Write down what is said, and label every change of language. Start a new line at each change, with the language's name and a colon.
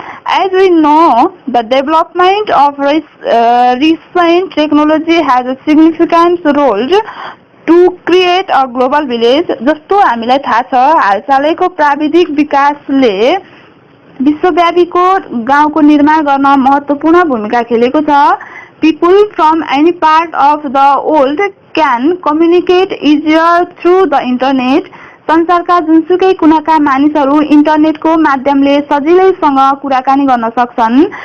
English: As we know, the development of recent technology has a significant role to create a global village.
Nepali: जस्तो हामीलाई थाहा छ हालसालैको प्राविधिक विकासले विश्वव्यापीको गाउँको निर्माण गर्न महत्त्वपूर्ण भूमिका खेलेको छ।
English: People from any part of the world can communicate easier through the internet.
Nepali: संसारका जुनसुकै कुनाका मानिसहरू इन्टरनेटको माध्यमले सजिलैसँग कुराकानी गर्न सक्छन्।